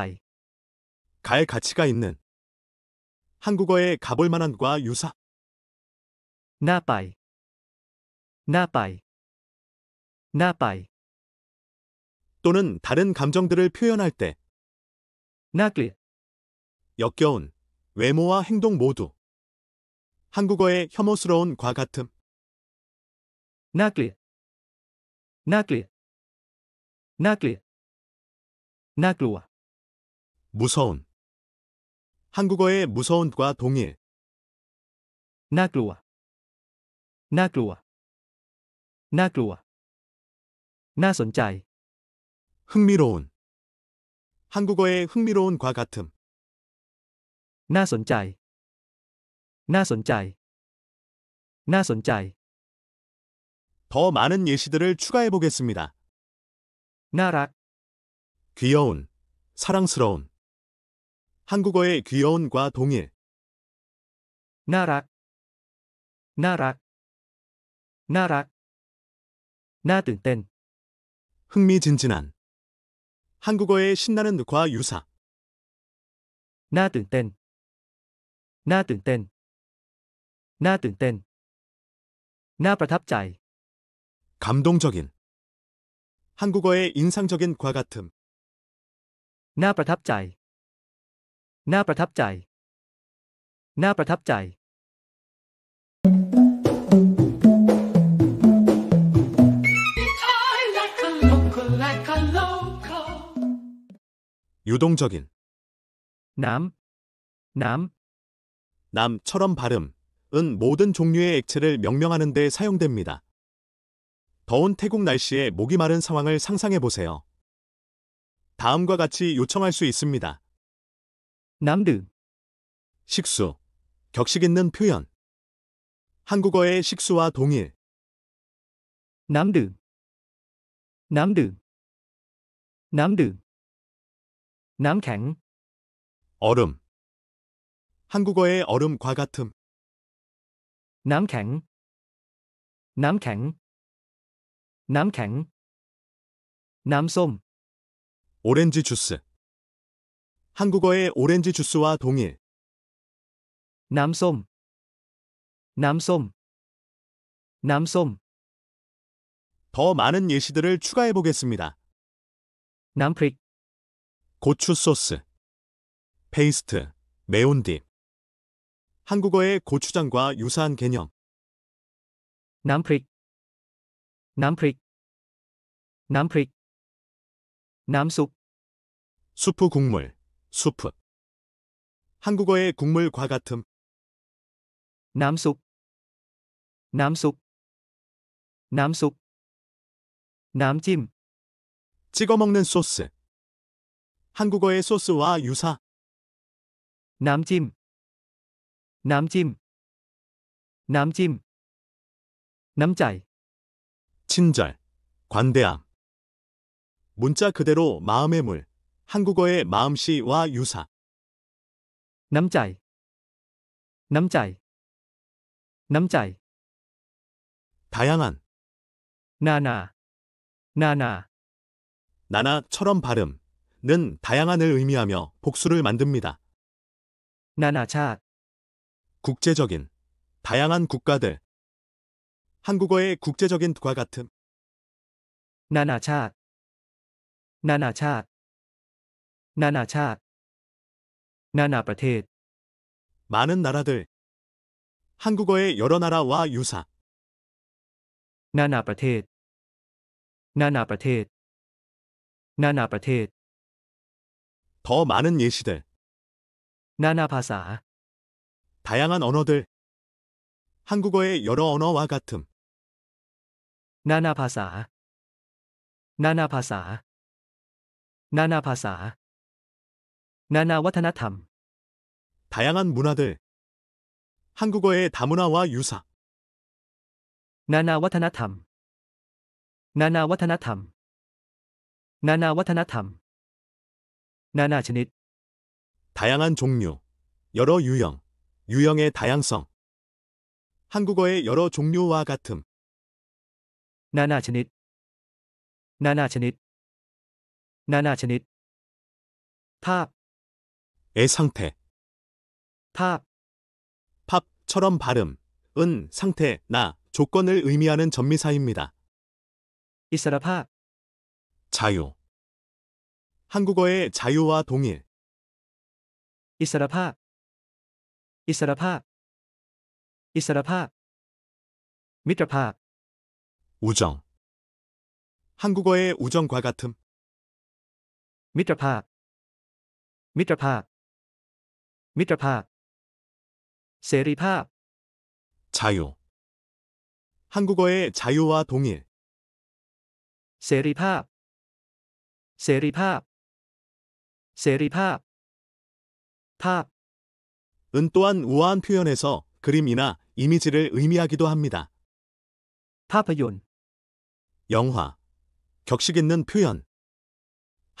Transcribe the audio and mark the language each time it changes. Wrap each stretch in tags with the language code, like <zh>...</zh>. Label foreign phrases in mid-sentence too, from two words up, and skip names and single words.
<ko>갈 가치가 있는. 한국어의 가볼 만한과 유사,</ko> <th>น่าไป น่าไป น่าไป</th> <ko>또는 다른 감정들을 표현할 때</ko> <th>น่าเกลียด</th> <ko>역겨운 외모와 행동 모두. 한국어의 혐오스러운 과 같음,</ko> <th>น่าเกลียด น่าเกลียด น่าเกลียด น่ากลัว</th> <ko>무서운. 한국어의 무서운과 동일,</ko> <th>น่ากลัว น่ากลัว น่ากลัว น่าสนใจ</th> <ko>흥미로운. 한국어의 흥미로운 과 같음,</ko> <th>น่าสนใจ น่าสนใจ น่าสนใจ</th> <ko>더 많은 예시들을 추가해 보겠습니다.</ko> <th>น่ารัก</th> <ko>귀여운, 사랑스러운. 한국어의 귀여운과 동일,</ko> <th>น่ารัก น่ารัก น่ารัก น่าตื่นเต้น</th> <ko>흥미진진한. 한국어의 신나는 과 유사,</ko> <th>น่าตื่นเต้น น่าตื่นเต้น น่าตื่นเต้น น่าประทับใจ</th> <ko>감동적인. 한국어의 인상적인 과 같음,</ko> <th>น่าประทับใจ น่าประทับใจ น่าประทับใจ</th> <en>I like a local, like a local.</en> <ko>유동적인.</ko> <th>น้ำ น้ำ</th> <ko>남처럼 발음은 모든 종류의 액체를 명명하는 데 사용됩니다. 더운 태국 날씨에 목이 마른 상황을 상상해 보세요. 다음과 같이 요청할 수 있습니다.</ko> <th>น้ำดื่ม</th> <ko>식수, 격식 있는 표현. 한국어의 식수와 동일,</ko> <th>น้ำดื่ม น้ำดื่ม น้ำดื่ม น้ำแข็ง</th> <ko>얼음. 한국어의 얼음과 같음,</ko> <th>น้ำแข็ง น้ำแข็ง น้ำแข็ง น้ำส้ม</th> <ko>오렌지 주스. 한국어의 오렌지 주스와 동일,</ko> <th>น้ำส้ม น้ำส้ม น้ำส้ม</th> <ko>더 많은 예시들을 추가해 보겠습니다.</ko> <th>น้ำพริก</th> <ko>고추 소스, 페이스트, 매운 딥. 한국어의 고추장과 유사한 개념,</ko> <th>น้ำพริก น้ำพริก น้ำพริก น้ำซุป</th> <ko>수프 국물, 수프. 한국어의 국물과 같음,</ko> <th>น้ำซุป น้ำซุป น้ำซุป น้ำจิ้ม</th> <ko>찍어 먹는 소스. 한국어의 소스와 유사,</ko> <th>น้ำจิ้ม น้ำจิ้ม น้ำจิ้ม น้ำใจ</th> <ko>친절, 관대함. 문자 그대로 마음의 물. 한국어의 마음씨와 유사,</ko> <th>น้ำใจ น้ำใจ น้ำใจ</th> <ko>다양한,</ko> <th>นานา นานา</th> <ko>나나처럼 발음는 다양한을 의미하며 복수를 만듭니다.</ko> <th>นานาชาติ</th> <ko>국제적인, 다양한 국가들. 한국어의 국제적인 과 같음,</ko> <th>นานาชาติ นานาชาติ นานาชาติ นานาประเทศ</th> <ko>많은 나라들. 한국어의 여러 나라와 유사,</ko> <th>นานาประเทศ นานาประเทศ นานาประเทศ</th> <ko>더 많은 예시들.</ko> <th>นานาภาษา</th> <ko>다양한 언어들. 한국어의 여러 언어와 같음,</ko> <th>นานาภาษา นานาภาษา นานาภาษา นานาวัฒนธรรม</th> <ko>다양한 문화들. 한국어의 다문화와 유사,</ko> <th>นานาวัฒนธรรม นานาวัฒนธรรม นานาวัฒนธรรม นานาชนิด</th> <ko>다양한 종류, 여러 유형, 유형의 다양성. 한국어의 여러 종류와 같음,</ko> <th>นานาชนิด นานาชนิด นานาชนิด ภาพ</th> <ko>의 상태.</ko> <th>ภาพ</th> <ko>팝처럼 발음은 상태나 조건을 의미하는 전미사입니다.</ko> <th>อิสรภาพ</th> <ko>자유. 한국어의 자유와 동일,</ko> <th>อิสรภาพ อิสรภาพ อิสรภาพ มิตรภาพ</th> <ko>우정. 한국어의 우정과 같음,</ko> <th>มิตรภาพ มิตรภาพ มิตรภาพ เสรีภาพ</th> <ko>자유. 한국어의 자유와 동일,</ko> <th>เสรีภาพ เสรีภาพ เสรีภาพ ภาพ</th> <ko>은 또한 우아한 표현에서 그림이나 이미지를 의미하기도 합니다.</ko> <th>ภาพยนตร์</th> <ko>영화. 격식 있는 표현.</ko>